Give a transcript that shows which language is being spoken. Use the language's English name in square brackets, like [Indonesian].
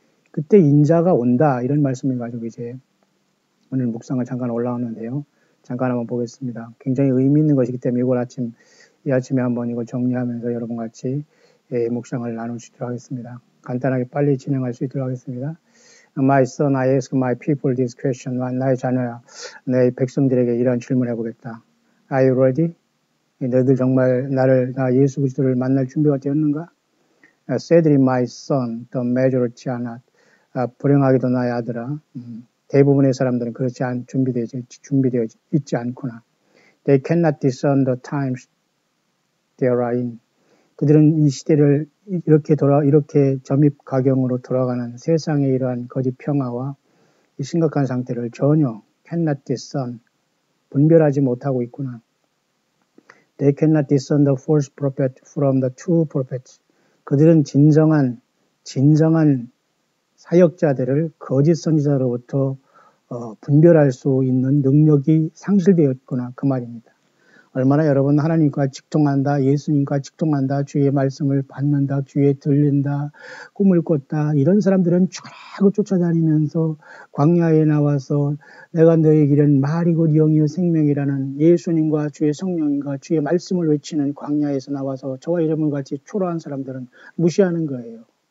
[Korean] 그때 인자가 온다 이런 말씀을 가지고 이제 오늘 묵상을 잠깐 올라왔는데요. 잠깐 한번 보겠습니다. 굉장히 의미 있는 것이기 때문에 이 아침에 한번 이걸 정리하면서 여러분 같이 묵상을 나눌 수 있도록 하겠습니다. 간단하게 빨리 진행할 수 있도록 하겠습니다. [English] My son, I ask my people this question. [Korean] 나의 자녀야, 내 백성들에게 이런 질문을 해보겠다. [English] Are you ready? [Korean] 너희들 정말 나 예수 그리스도를 만날 준비가 되었는가? [English] Sadly, my son, the majority are not. [Korean] 불행하게도 나의 아들아, 대부분의 사람들은 그렇지 준비되어 있지 않구나. [English] They cannot discern the times they are in. [Korean] 그들은 이 시대를 이렇게 점입가경으로 돌아가는 세상의 이러한 거짓 평화와 이 심각한 상태를 전혀 cannot discern, 분별하지 못하고 있구나. [English] They cannot discern the false prophet from the true prophets. [Korean] 그들은 진정한 사역자들을 거짓 선지자로부터 분별할 수 있는 능력이 상실되었구나 그 말입니다. 얼마나 여러분 하나님과 직통한다, 예수님과 직통한다, 주의 말씀을 받는다, 귀에 들린다, 꿈을 꿨다 이런 사람들은 쭉 쫓아다니면서 광야에 나와서 내가 너의 길은 말이고 영이요 생명이라는 예수님과 주의 성령과 주의 말씀을 외치는 광야에서 나와서 저와 여러분 같이 초라한 사람들은 무시하는 거예요.